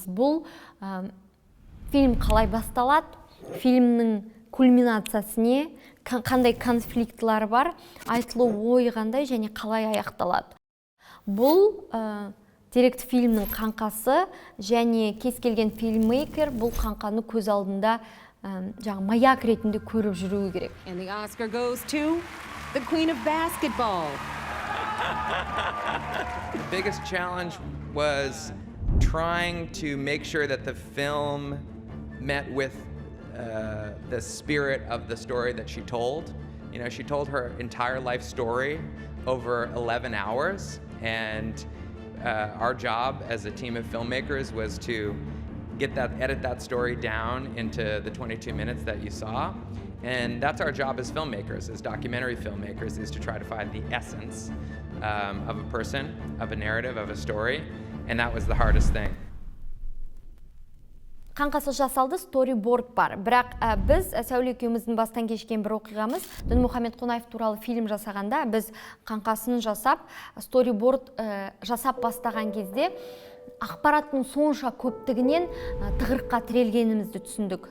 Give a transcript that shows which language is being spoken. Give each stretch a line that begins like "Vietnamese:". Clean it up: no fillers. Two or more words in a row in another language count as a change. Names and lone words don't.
Kazakh: Бұл фильм қалай басталады, фильмнің кульминациясы не, қандай конфликтлар бар, айтылу ой қандай және қалай аяқталады. Бұл деректі фильмнің қаңқасы және кез келген фильммейкер бұл қаңқаны көз алдында маяк ретінде көріп жүруі керек.
English: And the Oscar goes to the Queen of Basketball. The biggest challenge was trying to make sure that the film met with the spirit of the story that she told. You know, she told her entire life story over 11 hours, and our job as a team of filmmakers was to edit that story down into the 22 minutes that you saw. And that's our job as filmmakers, as documentary filmmakers, is to try to find the essence of a person, of a narrative, of a story. And that was the hardest thing.
Kazakh: Қаңқасы жасалды, сториборд бар. Бірақ біз Сәуле екеуміздің бастан кешкен бір оқиғамыз, Дінмұхамед Қонаев туралы фильм жасағанда, біз қаңқасын жасап, сториборд жасап бастаған кезде ақпараттың сонша көптігінен тығырыққа тірелгенімізді түсіндік.